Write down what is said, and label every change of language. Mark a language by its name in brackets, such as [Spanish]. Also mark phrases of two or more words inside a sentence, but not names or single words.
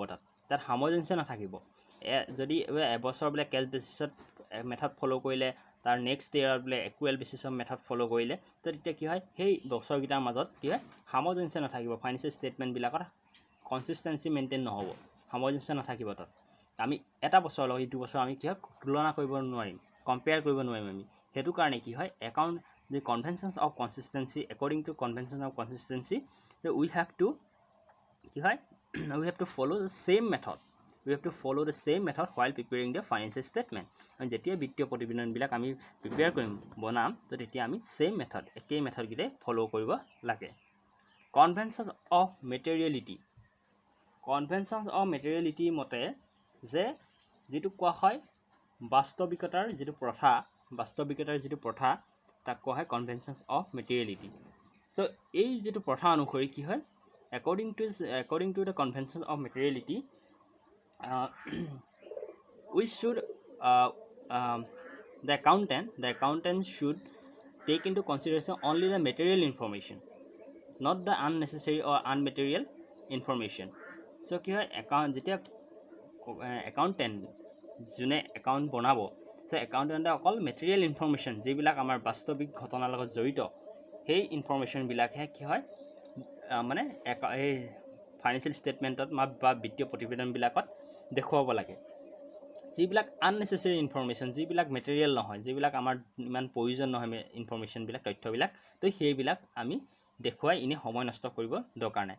[Assamese] তাত সামঞ্জস্য নাথাকিব যদি এবছৰ বলে [English] cash basis method follow [Assamese] কৰিলে তাৰ [English] next year [Assamese] বলে [English] accrual basis method follow [Assamese] কৰিলে তো তেতিয়া কি হয় সেই বছৰগিটাৰ মাজত কি হয় সামঞ্জস্য নাথাকিব [English] financial statement [Assamese] বিলাকৰ [English] consistency maintain [Assamese] নহব সামঞ্জস্য নাথাকিব তাত আমি এটা বছৰ লগত ইটো বছৰ আমি কি হয় তুলনা কৰিব নোৱাৰিম কম্পেয়াৰ কৰিব নোৱাৰিম আমি হেতু কাৰণে কি হয় [English] the conventions of consistency according to convention of consistency we have to follow the same method while preparing the financial statement and [Assamese] যেতিয়া বিত্তীয় প্ৰতিবেদন বিলাক আমি প্ৰিপেয়াৰ কৰিম বনাম তো তেতিয়া আমি [English] same method [Assamese] একেই মেথড গিতে ফলো কৰিব লাগে [English] conventions of [Assamese] materiality মতে যে যেটো কোৱা হয় বাস্তবিকতাৰ যেটো প্ৰথা তাক কোৱা হয় [English] conventions of materiality [Assamese] so এই যেটো প্ৰথা অনুসৰি কি হয় [English] according to the convention of materiality we should the accountant should take into consideration only the material information not the unnecessary or unmaterial information [Assamese] so কি হয় যেতিয়া accountant জুনে একাউন্ট বনাব সো একাউন্টেন্টে অকল [English] material information [Assamese] যিবিলাক আমাৰ বাস্তৱিক ঘটনাৰ লগত জড়িত সেই ইনফৰমেশন বিলাকহে কি হয় মানে এই [English] financial statement [Assamese] বা বিত্তীয় প্ৰতিবেদন বিলাকত দেখুৱাব লাগে যিবিলাক [English] unnecessary information, [Assamese] যিবিলাক মেটেৰিয়েল নহয়, যিবিলাক আমাৰ ইমান প্ৰয়োজন নহয় ইনফৰমেশ্যনবিলাক, তথ্যবিলাক, তো সেইবিলাক আমি দেখুৱাই এনেই সময় নষ্ট কৰিব দৰকাৰ নাই।